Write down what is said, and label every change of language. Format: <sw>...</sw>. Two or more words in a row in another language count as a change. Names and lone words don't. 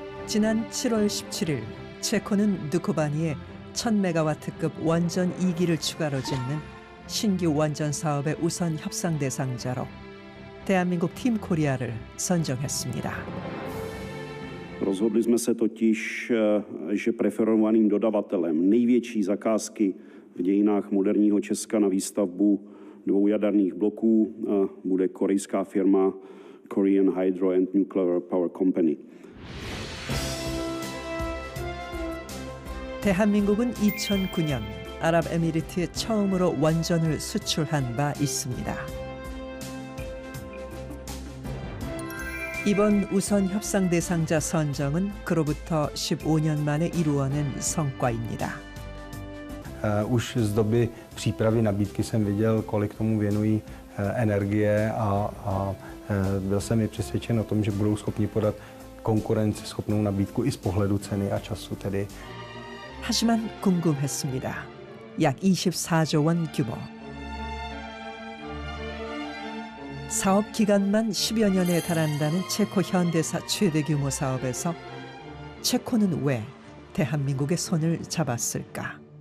<ko>지난 7월 17일 체코는 드코바니에 1000메가와트급 원전 2기를 추가로 짓는 신규 원전 사업의 우선 협상 대상자로 대한민국 팀 코리아를 선정했습니다.</ko> <cs>Rozhodli jsme se totiž, že preferovaným dodavatelem největší zakázky v dějinách moderního Česka na výstavbu 2 jaderných bloků bude korejská firma Korean Hydro and Nuclear Power Company.</cs> <ko>대한민국은 2009년 아랍에미리트에 처음으로 원전을 수출한 바 있습니다. 이번 우선 협상 대상자 선정은 그로부터 15년 만에 이루어낸 성과입니다.</ko> <cs>Už z doby přípravy nabídky jsem viděl, kolik tomu věnují energie a byl jsem i přesvědčen o tom, že budou schopni podat konkurenceschopnou nabídku i z pohledu ceny a času tedy.</cs> <ko>하지만 궁금했습니다. 약 24조 원 규모. 사업 기간만 10여 년에 달한다는 체코 현대사 최대 규모 사업에서 체코는 왜 대한민국의 손을 잡았을까?</ko>